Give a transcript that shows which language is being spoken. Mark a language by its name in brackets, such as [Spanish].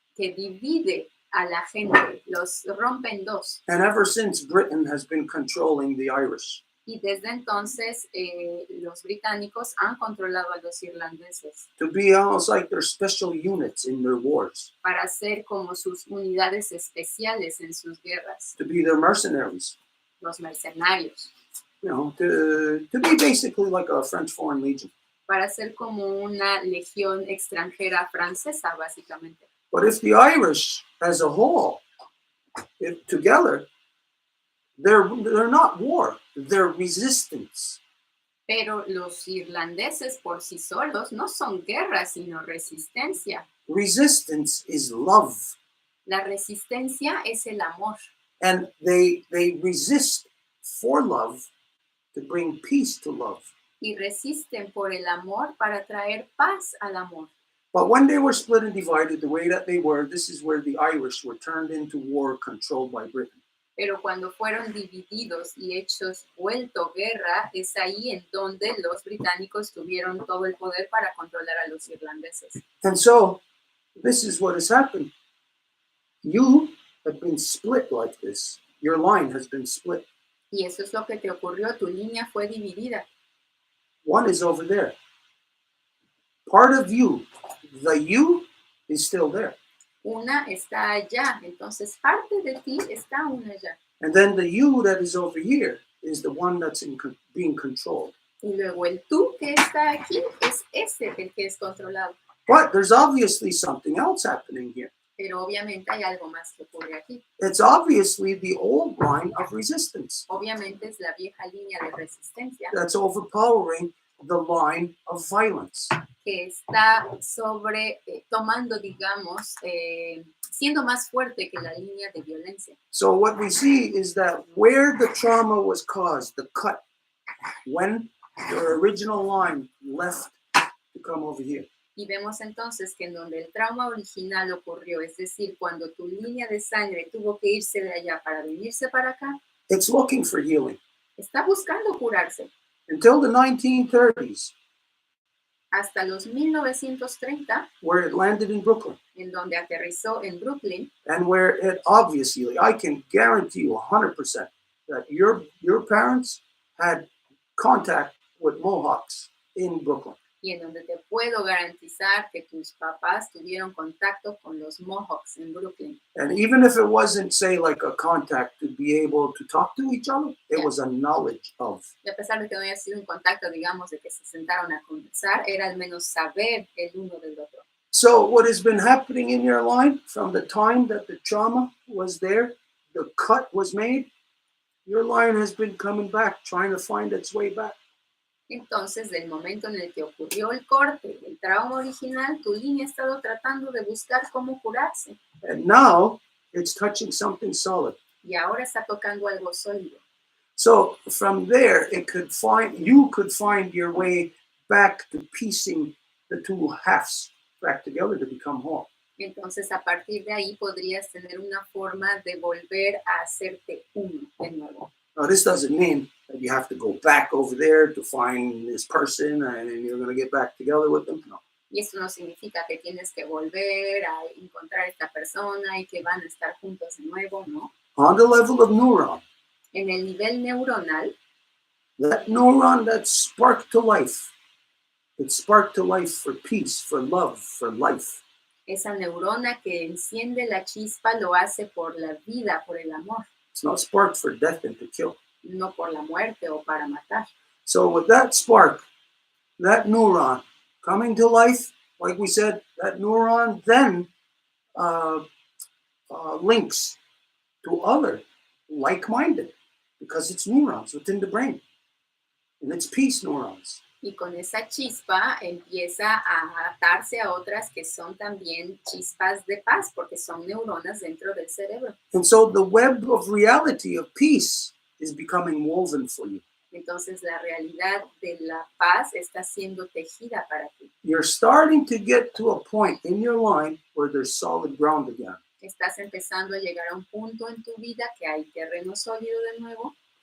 [Spanish] Que divide a la gente, los rompe en dos. [English] And ever since, Britain has been controlling the Irish. [Spanish] Y desde entonces los británicos han controlado a los irlandeses. [English] To be almost like their special units in their wars. [Spanish] Para ser como sus unidades especiales en sus guerras. [English] To be their mercenaries. [Spanish] Los mercenarios. [English] You know, to be basically like a French Foreign Legion. [Spanish] Para ser como una legión extranjera francesa, básicamente. [English] But if the Irish as a whole, together, they're not war, they're resistance. [Spanish] Pero los irlandeses por sí solos no son guerra, sino resistencia. [English] Resistance is love. [Spanish] La resistencia es el amor. [English] And they resist for love to bring peace to love. [Spanish] Y resisten por el amor para traer paz al amor. [English] But when they were split and divided the way that they were, this is where the Irish were turned into war controlled by Britain. [Spanish] Pero cuando fueron divididos y hechos vuelto guerra, es ahí en donde los británicos tuvieron todo el poder para controlar a los irlandeses. [English] And so, this is what has happened. You have been split like this. Your line has been split. [Spanish] Y eso es lo que te ocurrió, tu línea fue dividida. [English] One is over there. Part of you, the you, is still there. [Spanish] Una está allá, entonces parte de ti está aún allá. [English] And then the you that is over here is the one that's being controlled. [Spanish] Y luego el tú que está aquí es ese el que es controlado. [English] But there's obviously something else happening here. [Spanish] Pero obviamente hay algo más que ocurre aquí. [English] It's obviously the old line of resistance [Spanish] Obviamente es la vieja línea de resistencia [English] that's overpowering the line of violence. [Spanish] que está tomando, digamos, siendo más fuerte que la línea de violencia. [English] So what we see is that where the trauma was caused, the cut, when the original line left to come over here. [Spanish] Y vemos entonces que en donde el trauma original ocurrió, es decir, cuando tu línea de sangre tuvo que irse de allá para venirse para acá, [English] It's looking for healing. [Spanish] está buscando curarse. [English] Until the 1930s, [Spanish] Hasta los 1930, [English] where it landed in Brooklyn, [Spanish] en donde aterrizó en Brooklyn, [English] and where it obviously, I can guarantee you 100% that your parents had contact with Mohawks in Brooklyn. [Spanish] y en donde te puedo garantizar que tus papás tuvieron contacto con los Mohawks en Brooklyn. [English] And even if it wasn't, say, like a contact to be able to talk to each other, it Yeah. was a knowledge of. [Spanish] Y a pesar de que no haya sido un contacto, digamos, de que se sentaron a conversar, era al menos saber el uno del otro. [English] So what has been happening in your line from the time that the trauma was there, the cut was made, your line has been coming back, trying to find its way back. [Spanish] Entonces, del momento en el que ocurrió el corte, el trauma original, tu línea ha estado tratando de buscar cómo curarse. [English] And now it's touching something solid. [Spanish] Y ahora está tocando algo sólido. [English] So from there, you could find your way back to piecing the two halves back together to become whole. [Spanish] Entonces, a partir de ahí podrías tener una forma de volver a hacerte uno de nuevo. [English] Now, this doesn't mean that you have to go back over there to find this person and then you're going to get back together with them. [Spanish] No. Y esto no significa que tienes que volver a encontrar a esta persona y que van a estar juntos de nuevo, ¿no? [English] On the level of neuron, [Spanish] En el nivel neuronal, [English] that neuron that sparked to life, it sparked to life for peace, for love, for life. [Spanish] esa neurona que enciende la chispa lo hace por la vida, por el amor, [English] It's not sparked for death and to kill. [Spanish] no por la muerte o para matar. [English] So with that spark, that neuron coming to life, like we said, that neuron then links to other like-minded because it's neurons within the brain. And it's peace neurons. [Spanish] Y con esa chispa empieza a atarse a otras que son también chispas de paz, porque son neuronas dentro del cerebro. [English] And so the web of reality of peace is becoming woven for you. [Spanish] Entonces la realidad de la paz está siendo tejida para ti. [English] You're starting to get to a point in your line where there's solid ground again. [Spanish] Estás empezando a llegar a un punto en tu vida que hay terreno sólido de nuevo.